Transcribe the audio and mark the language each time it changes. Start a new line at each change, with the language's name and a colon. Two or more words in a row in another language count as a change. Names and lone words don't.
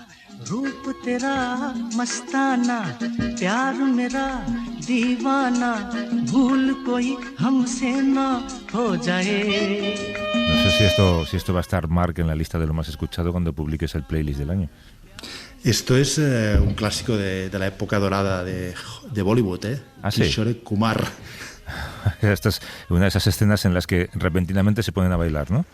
Hindi: रूप तेरा मस्ताना प्यार मेरा दीवाना भूल कोई हमसे ना हो जाए.
Spanish: No sé si esto va a estar, Marc, en la lista de lo más escuchado cuando publiques el playlist del año. Esto es un clásico de la época dorada de Bollywood, ¿eh? ¿Ah, sí? Kishore Kumar. Esta es una de esas escenas en las que repentinamente se ponen a bailar, ¿no?